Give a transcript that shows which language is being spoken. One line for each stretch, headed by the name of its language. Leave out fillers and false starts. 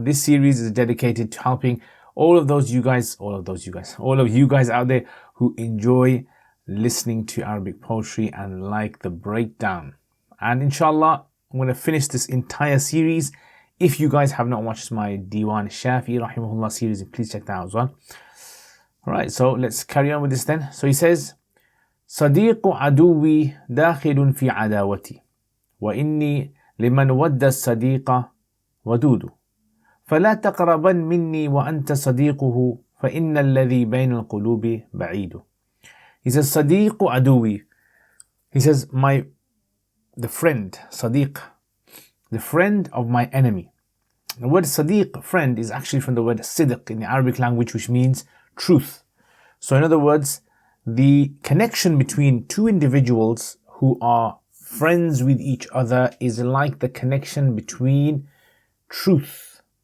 English: This series is dedicated to helping all of you guys out there who enjoy listening to Arabic poetry and like the breakdown. And inshallah, I'm going to finish this entire series. If you guys have not watched my Diwan Shafi Rahimahullah series, please check that out as well. Alright, so let's carry on with this then.
Arabic: So he says, صديق عدوي داخل في عداوتي وإني لمن ود الصديق ودود فلا تقربن مني وأنت صديقه فإن الذي بين القلوب بعيد.
English: He says,
Arabic: صديق عدوي.
English: He says, the friend, Sadiq, the friend of my enemy. The word Sadiq, friend, is actually from the word Sidq in the Arabic language, which means truth. So in other words, the connection between two individuals who are friends with each other is like the connection between truth.